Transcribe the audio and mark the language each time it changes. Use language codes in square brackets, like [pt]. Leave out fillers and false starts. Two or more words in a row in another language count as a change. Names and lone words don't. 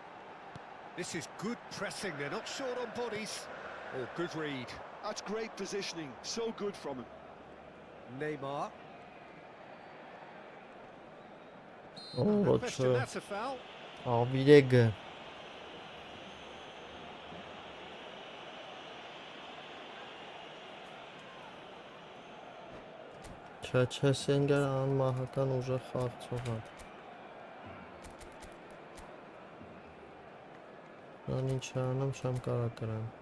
[en] This is good pressing, they're not short on bodies. Oh, good read. That's great positioning, so good from him. Neymar. Oh, No question, that's a foul. Videg. [hy] Չէ, Սենգերը անմահական ուժեղ խաղացող է։ Ան ինչ անում, չեմ կարա կրեմ։